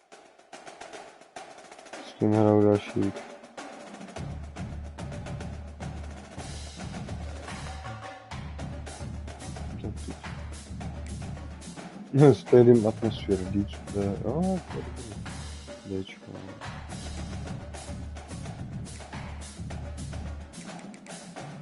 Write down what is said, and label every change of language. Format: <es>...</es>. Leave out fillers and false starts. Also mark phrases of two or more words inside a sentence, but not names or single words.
<cs>S tím hraju další week.</cs> <en>Stadium atmosphere,</en> <cs>Dčko, Dčko.</cs>